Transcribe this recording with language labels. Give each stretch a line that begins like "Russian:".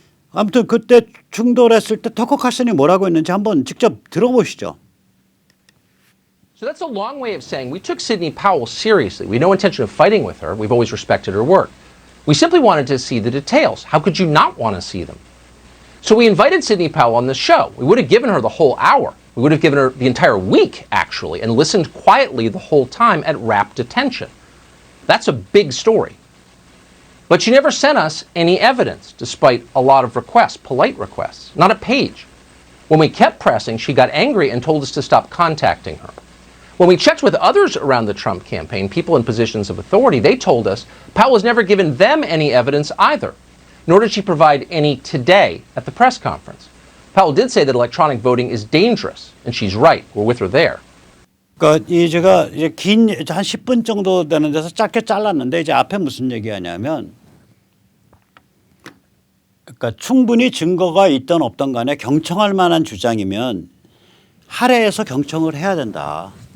Korean: 아무튼 그때 충돌했을 때 터커 칼슨이 뭐라고 했는지 한번 직접 들어보시죠.
English: So that's a long way of saying we took Sidney Powell seriously. We had no intention of fighting with her. We've always respected her work. We simply wanted to see the details. How could you not want to see them? So we invited Sidney Powell on the show. We would have given her the whole hour. We would have given her the entire week, actually, and listened quietly the whole time at rapt attention. That's a big story. But she never sent us any evidence, despite a lot of requests, polite requests, not a page. When we kept pressing, she got angry and told us to stop contacting her. When we checked with others around the Trump campaign, people in positions of authority, they told us Powell has never given them any evidence either, nor did she provide any today at the press conference. Powell did say that electronic voting is dangerous, and she's right. We're with her there.
Korean: 그러니까 제가 이제 긴 한 10분 정도 되는 데서 짧게 잘랐는데 이제 앞에 무슨 얘기하냐면 그러니까 충분히 증거가 있던 없던 간에 경청할 만한 주장이면 할애해서 경청을 해야 된다.